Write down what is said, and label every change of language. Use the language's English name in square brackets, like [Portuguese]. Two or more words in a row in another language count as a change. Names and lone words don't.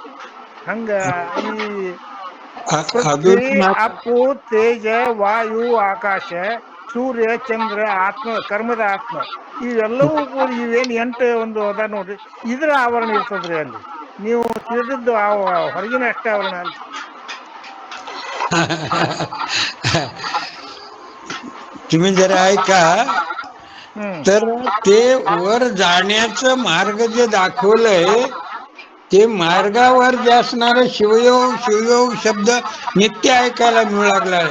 [Kannada] ಹಂಗ ಈ ಪೃಥ್ವಿ ಅಪ್ಪು ತೇಜ ವಾಯು ಆಕಾಶ ಸೂರ್ಯ ಚಂದ್ರ ಆತ್ಮ ಕರ್ಮದ ಆತ್ಮ ಇವೆಲ್ಲವೂ ಕೂಡ ಇವೇನು 8 ಒಂದು ಅದ ನೋಡ್ರಿ, ಇದ್ರ ಆವರಣ ಇರ್ತದ್ರಿ ಅಲ್ಲಿ. ನೀವು ತಿಳಿದಿದ್ದು ಹೊರಗಿನ ಅಷ್ಟೇ ಆವರಣ ಅಲ್ಲ. [Marathi] तुम्ही जरा ऐका तर ते वर जाण्याचं मार्ग जे दाखवलंय ते मार्गावर जे असणारे शिवयोग शब्द नित्य ऐकायला मिळू लागलाय.